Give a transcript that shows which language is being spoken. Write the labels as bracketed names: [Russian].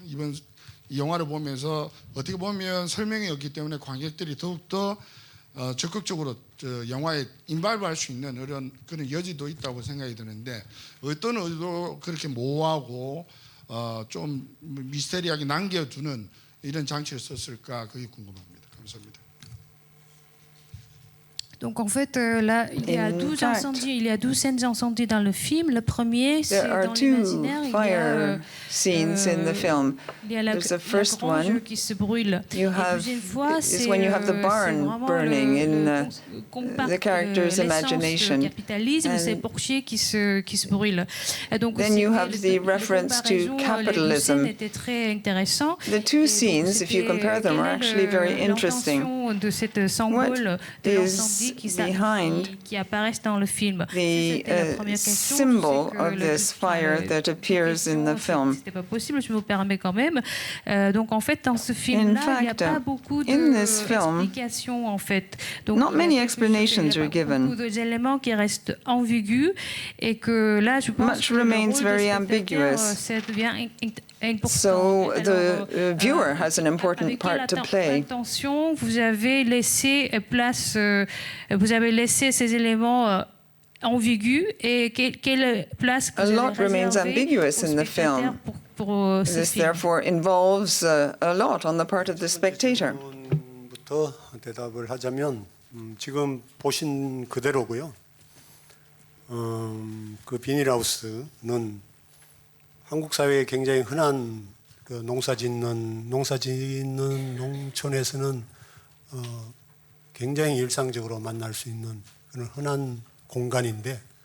[Korean] 이번 이 영화를 보면서 어떻게 보면 설명이 없기 때문에 관객들이 더욱더 적극적으로 영화에 인발할 수 있는 그런 여지도 있다고 생각이 드는데, 어떤 의도로 그렇게 모호하고 좀 미스테리하게 남겨두는 이런 장치를 썼을까, 그게 궁금합니다. 감사합니다. [French] Donc en fait, là, il y a 12 incendies, il y a 12 scènes d'incendie dans le film. Le premier, c'est dans l'imaginaire. [English] Fire scenes in the film. There's the first one. [French] Qui se brûle. [English] You have is when you have the barn burning in the character's imagination. [French] Capitalisme, c'est Porcher qui se brûle. Donc [English] then you have the reference to capitalism. The two scenes, if you compare them, are actually very interesting. [French] De cette symbole de l'incendie qui apparaissent dans le film. [English] The symbol of this fire that appears in the film. [French] C'était pas possible, je me permets quand même. Donc en fait, dans ce film-là, il n'y a pas beaucoup d'explications en fait. Donc, [English] not many explanations are given. [French] Beaucoup d'éléments qui restent ambigus et que là, je pense [English] much remains very ambiguous. [French] Ça devient important. [English] So the viewer has an important part to play. [French] Attention, vous avez laissé place, vous avez laissé ces éléments ambigus et quelle place [English] a lot remains ambiguous in the film. This therefore involves a lot on the part of the spectator. [Korean] 부터 대답을 하자면 지금 보신 그대로고요. 그 비닐하우스는 한국 사회에 굉장히 흔한 그 농사짓는 농촌에서는 굉장히 일상적으로 만날 수 있는 그런 흔한 공간인데,